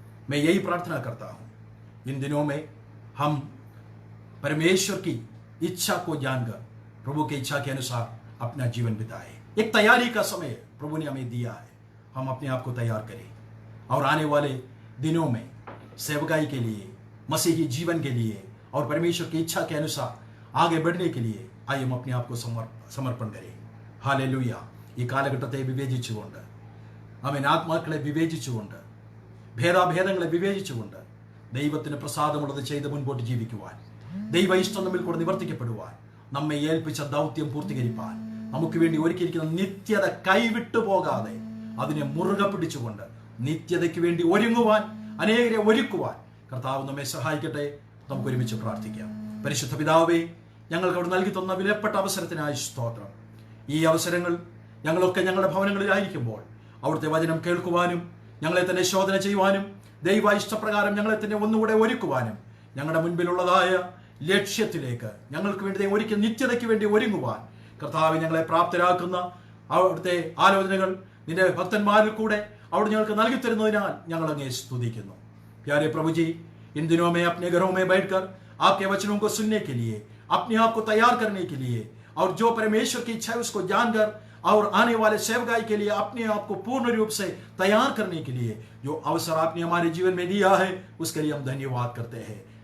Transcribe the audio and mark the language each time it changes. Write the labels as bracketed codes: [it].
[hi] मैं यही प्रार्थना करता हूं, इन दिनों में हम परमेश्वर की इच्छा को जानकर प्रभु की इच्छा के अनुसार अपना जीवन बिताए. एक तैयारी का समय प्रभु ने हमें दिया है, हम अपने आप को तैयार करें और आने वाले दिनों में सेवकाई के लिए, मसीही जीवन के लिए और परमेश्वर की इच्छा के अनुसार आगे बढ़ने के लिए आइए हम अपने आप को समर्पण करें. हालेलुया. [ml] ഈ കാലഘട്ടത്തെ വിവേചിച്ചുകൊണ്ട്, ആത്മാക്കളെ വിവേചിച്ചുകൊണ്ട്, ഭേദാഭേദങ്ങളെ വിവേചിച്ചുകൊണ്ട് ദൈവത്തിന് പ്രസാദമുള്ളത് ചെയ്ത് മുൻപോട്ട് ജീവിക്കുവാൻ, ദൈവ ഇഷ്ടം നമ്മിൽ കൂടെ നിവർത്തിക്കപ്പെടുവാൻ, നമ്മെ ഏൽപ്പിച്ച ദൗത്യം പൂർത്തീകരിപ്പാൻ, നമുക്ക് വേണ്ടി ഒരുക്കിയിരിക്കുന്ന നിത്യത കൈവിട്ടു പോകാതെ അതിനെ മുറുകെ പിടിച്ചുകൊണ്ട് നിത്യതയ്ക്ക് വേണ്ടി ഒരുങ്ങുവാൻ, അനേകരെ ഒരുക്കുവാൻ കർത്താവ് നമ്മെ സഹായിക്കട്ടെ. നമുക്ക് ഒരുമിച്ച് പ്രാർത്ഥിക്കാം. പരിശുദ്ധ പിതാവേ, ഞങ്ങൾക്ക് അവിടെ നൽകി തന്ന വിലപ്പെട്ട അവസരത്തിനായി സ്തോത്രം. ഈ അവസരങ്ങൾ ഞങ്ങളൊക്കെ ഞങ്ങളുടെ ഭവനങ്ങളിലായിരിക്കുമ്പോൾ അവിടുത്തെ വചനം കേൾക്കുവാനും, ഞങ്ങളെ തന്നെ ശോധന ചെയ്യുവാനും, ദൈവ ഇഷ്ടപ്രകാരം ഞങ്ങളെ തന്നെ ഒന്നുകൂടെ ഒരുക്കുവാനും, ഞങ്ങളുടെ മുൻപിലുള്ളതായ ലക്ഷ്യത്തിലേക്ക് ഞങ്ങൾക്ക് വേണ്ടി ഒരുക്കി നിത്യതയ്ക്ക് വേണ്ടി ഒരുങ്ങുവാൻ കർത്താവ് ഞങ്ങളെ പ്രാപ്തരാക്കുന്ന അവിടുത്തെ ആലോചനകൾ നിന്റെ ഭക്തന്മാരിൽ കൂടെ അവിടെ ഞങ്ങൾക്ക് നൽകി തരുന്നതിനാൽ ഞങ്ങൾ അങ്ങേ സ്തുതിക്കുന്നു. [hi] प्यारे प्रभु जी, इन दिनों में अपने घरों में बैठकर आपके वचनों को सुनने के लिए, अपने आप को तैयार करने के लिए और जो परमेश्वर की इच्छा है उसको जानकर और आने वाले सेवकाई के लिए अपने आप को पूर्ण रूप से तैयार करने के लिए जो अवसर आपने हमारे जीवन में दिया है, उसके लिए हम धन्यवाद करते हैं.